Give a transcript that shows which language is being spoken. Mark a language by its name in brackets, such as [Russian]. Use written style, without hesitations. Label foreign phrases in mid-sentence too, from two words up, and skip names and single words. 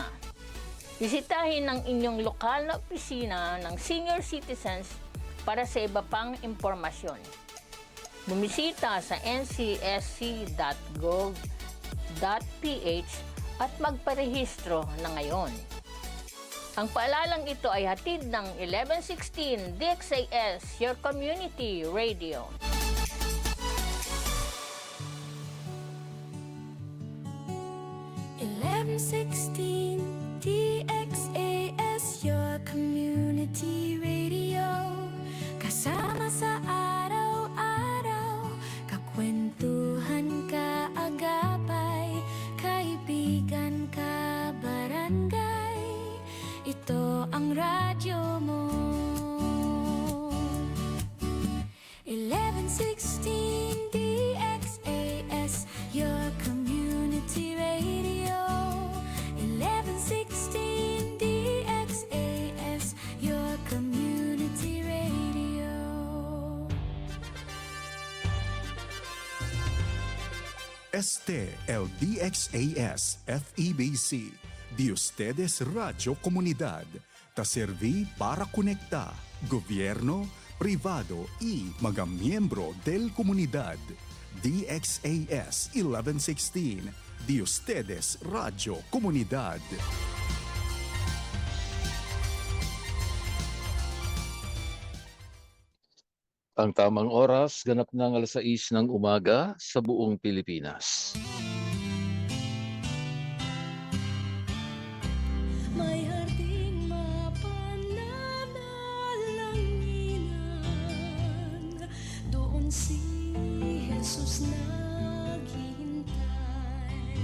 [Filipino] Bisitahin ang inyong lokal na opisina ng senior citizens para sa iba pang impormasyon. Bumisita sa ncsc.gov.ph at magparehistro na ngayon. Ang paalalang ito ay hatid ng 1116 DXAS, [English] your community radio. DXAS, your community radio. [Filipino] Kasama sa araw-araw, kakwentuhan, kaagapay, kaibigan, kabarangay. Ito ang radyo mo. [English] 1116 DXAS, your community radio. 1116 DXAS, your community radio. [Chavacano] Este el DXAS FEBC, de ustedes Radio Comunidad, ta serví para conectar gobierno, privado y mga miyembro del comunidad. DXAS 1116, de ustedes Radio Comunidad. [Filipino] Ang tamang oras, ganap ng 6:00 ng umaga sa buong Pilipinas. May harding mapananalanginan, doon si Jesus naghihintay.